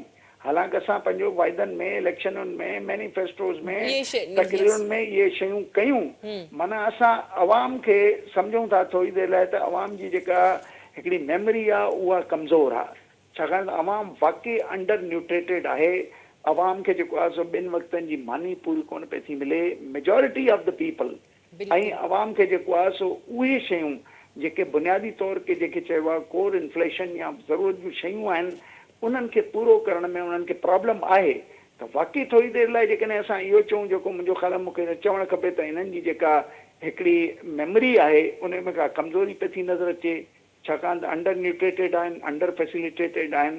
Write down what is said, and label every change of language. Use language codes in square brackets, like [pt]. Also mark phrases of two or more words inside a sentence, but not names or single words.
[sd] हालांकि असां पंहिंजो वाइदनि में इलेक्शनुनि में मैनिफेस्टोज़ में तकरीरुनि में इहे शयूं कयूं माना असां अवाम खे सम्झूं था थोरी देरि लाइ त अवाम जी जेका हिकिड़ी मेमोरी आहे उहा कमज़ोर आहे छाकाणि त अवाम वाक़ई [en] under nutrated [sd] आहे। अवाम खे जेको आहे सो 2 वक़्तनि जी मानी पूरी कोन पई थी मिले [en] majority of the people [sd] ऐं अवाम खे जेको आहे सो उहे शयूं जेके बुनियादी तौर ते जेके चइबो आहे [en] core inflation [sd] या ज़रूरत जूं शयूं आहिनि उन्हनि खे पूरो करण में उन्हनि खे प्रॉब्लम आहे। त वाक़ई थोरी देरि लाइ जेकॾहिं असां इहो चऊं जेको मुंहिंजो ख़्यालु आहे मूंखे चवणु खपे त हिननि जी जेका हिकिड़ी मेमोरी आहे उन में का कमज़ोरी पई थी नज़र अचे छाकाणि त [en] under nutrated [sd] आहिनि [en] under facilitated [sd] आहिनि।